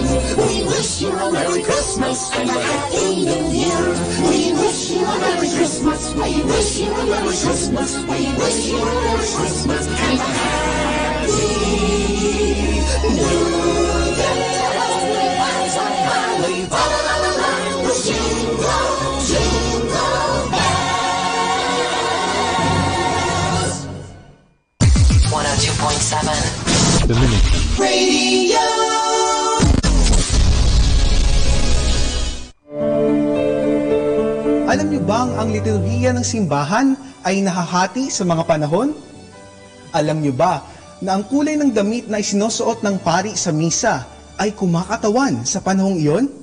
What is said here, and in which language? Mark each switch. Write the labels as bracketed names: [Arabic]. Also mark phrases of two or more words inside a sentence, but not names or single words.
[English] We wish you a Merry Christmas and a Happy New Year. We wish you a Merry Christmas. We wish you a Merry Christmas. We wish you a Merry Christmas and a Happy New Year. We rise on high, fa la la la la, with jingle, jingle bells. 102.7 Dominican Radio. [Filipino] Alam niyo bang ang liturhiya ng simbahan ay nahahati sa mga panahon? Alam niyo ba na ang kulay ng damit na isinusuot ng pari sa misa ay kumakatawan sa panahong iyon?